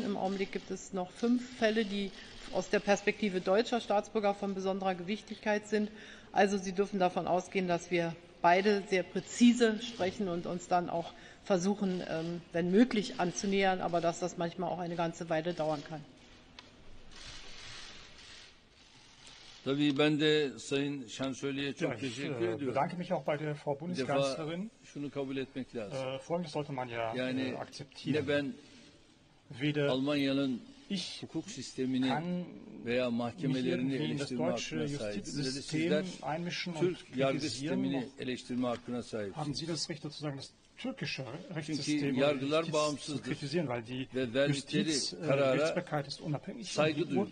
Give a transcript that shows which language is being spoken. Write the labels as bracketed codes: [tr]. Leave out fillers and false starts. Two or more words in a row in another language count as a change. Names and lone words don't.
[de] Im Augenblick gibt es noch 5 Fälle, die aus der Perspektive deutscher Staatsbürger von besonderer Gewichtigkeit sind. Also Sie dürfen davon ausgehen, dass wir beide sehr präzise sprechen und uns dann auch versuchen, wenn möglich, anzunähern, aber dass das manchmal auch eine ganze Weile dauern kann. [tr] Tabii ben de Sayın Şansölye'ye çok teşekkür ediyorum. [de] Bedanke mich auch bei der Frau Bundeskanzlerin. [tr] Şunu kabul etmek lazım. [de] Folgendes sollte man ja [tr] yani [de] akzeptieren. [tr] Ne ben Almanya'nın hukuk sistemini veya mahkemelerini eleştirme hakkına sahip. Ne de sizler Türk yargı sistemini eleştirme hakkına sahipsiniz. Çünkü yargılar bağımsızdır ve verdikleri karara saygı duyulur.